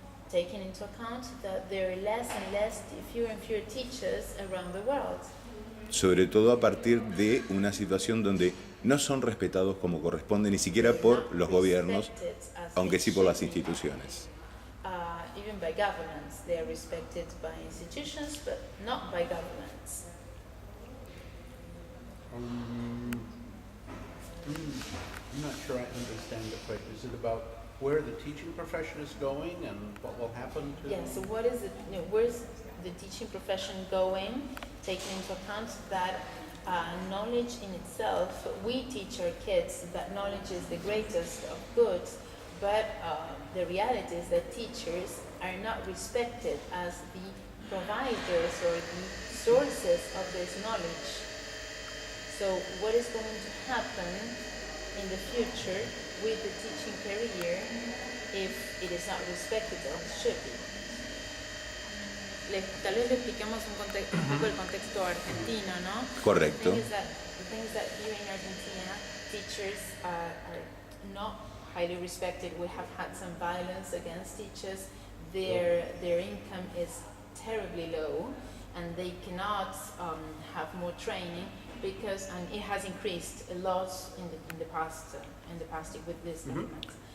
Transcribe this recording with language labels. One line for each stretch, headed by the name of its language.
English: Taking into account that there are less and less, fewer and fewer teachers around the world.
Spanish: Sobre todo a partir de una situación donde no son respetados como corresponde ni siquiera por los gobiernos, aunque sí por las instituciones.
English: Even by governments, they are respected by institutions, but not by governments. I'm not sure I understand the question. Is it about where the teaching profession is going and what will happen to... Yeah, so what is it, where's the teaching profession going, taking into account that knowledge in itself, we teach our kids that knowledge is the greatest of goods, but the reality is that teachers are not respected as the providers or the sources of this knowledge. So what is going to happen in the future with the teaching career if it is not respected as it should be?
Spanish: Tal vez le expliquemos un poco el contexto argentino, ¿no? Correcto.
English: The thing is that here in Argentina, teachers are not highly respected. We have had some violence against teachers. Their income is terribly low, and they cannot have more training because, and it has increased a lot in the past with this movement.